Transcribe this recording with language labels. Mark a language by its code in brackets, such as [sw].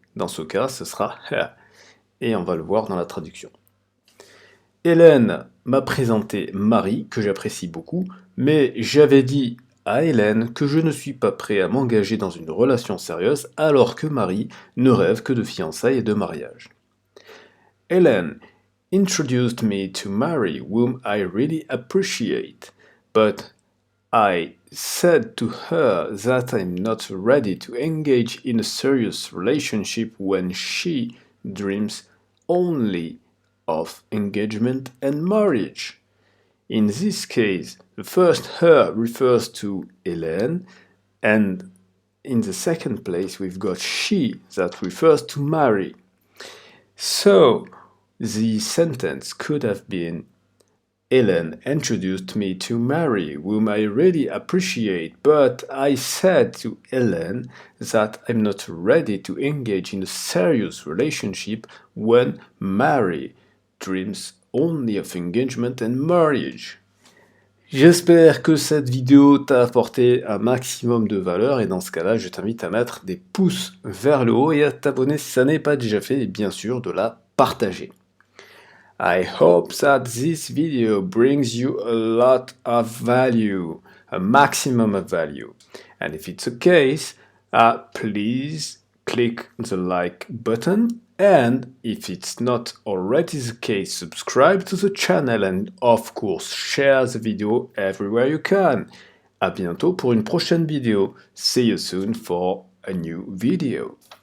[fr] Dans ce cas, ce sera her, et on va le voir dans la traduction. Hélène m'a présenté Marie, que j'apprécie beaucoup, mais j'avais dit à Hélène que je ne suis pas prêt à m'engager dans une relation sérieuse alors que Marie ne rêve que de fiançailles et de mariage. [en] Hélène introduced me to Mary, whom I really appreciate, but I said to her that I'm not ready to engage in a serious relationship when she dreams only of engagement and marriage. In this case, the first her refers to Hélène, and in the second place we've got she that refers to Mary. So, the sentence could have been Hélène introduced me to Mary, whom I really appreciate, but I said to Hélène that I'm not ready to engage in a serious relationship when Mary dreams only of engagement and marriage. [fr] J'espère que cette vidéo t'a apporté un maximum de valeur et dans ce cas-là, je t'invite à mettre des pouces vers le haut et à t'abonner si ça n'est pas déjà fait et bien sûr de la partager. [en] I hope that this video brings you a lot of value, a maximum of value. And if it's the case, please click the like button. And if it's not already the case, subscribe to the channel and of course share the video everywhere you can. [fr] À bientôt pour une prochaine vidéo. [en] See you soon for a new video.